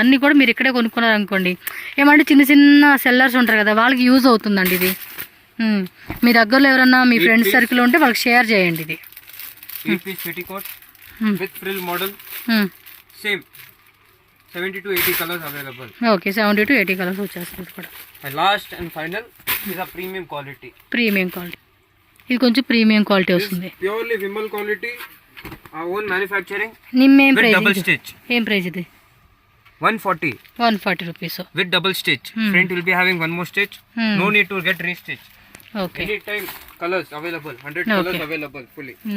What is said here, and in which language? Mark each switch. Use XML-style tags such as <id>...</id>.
<te>అన్నీ కూడా మీరు ఇక్కడే కొనుక్కున్నారు అనుకోండి, ఏమంటే చిన్న చిన్న సెల్లర్స్ ఉంటారు కదా, వాళ్ళకి యూజ్ అవుతుందండి ఇది. మీ దగ్గరలో ఎవరన్నా మీ ఫ్రెండ్స్ సర్కిల్ ఉంటే వాళ్ళకి షేర్ చేయండి ఇది.</te> <en>8-piece petticoat with frill model. Same 70 to 80 colors available.</en> <te>Okay 70 to 80 colours వచ్చేస్తుంది కూడా.</te> <en>And last and final is a premium quality.</en> <te>Premium quality, ఇది కొంచెం ప్రీమియం క్వాలిటీ వస్తుంది.</te> <en>Purely Vimal quality, our own manufacturing. నిమ్మేం with</en> <te>price</te> <en>double</en> <te>ఇది?</te> <en>stitch.</en> <te>ఏం price ఇది? 140 140 rupees.</te> <en>with double stitch. Front will be having one more stitch. No need to get re-stitch. Okay Anytime colors available. 100 colors available fully.</en>